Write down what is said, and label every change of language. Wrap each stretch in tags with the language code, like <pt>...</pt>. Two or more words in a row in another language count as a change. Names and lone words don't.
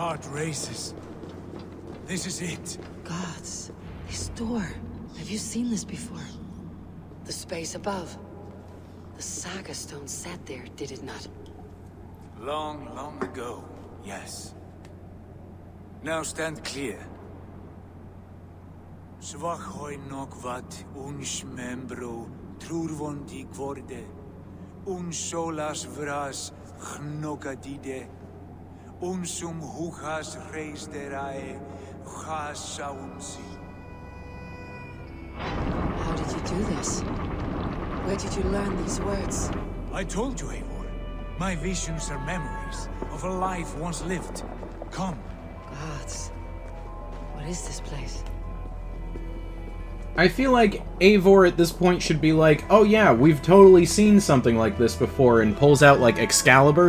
<en>races. This is it. Gods, this door. Have you seen this before? The space above. The Saga Stone sat there, did it not? Long, long ago, yes. Now stand clear. Svachoi nokvat uns membro trurvon di kvorde, un solas vras gnokadide, unsum huchas reis derae, chas saunsi. How did you do this? Where did you learn these words? I told you, Eivor. My visions are memories of a life once lived. Come. Gods. What is this place? I feel like Eivor at this point should be like, oh yeah, we've totally seen something like this before, and pulls out, like, Excalibur.</en>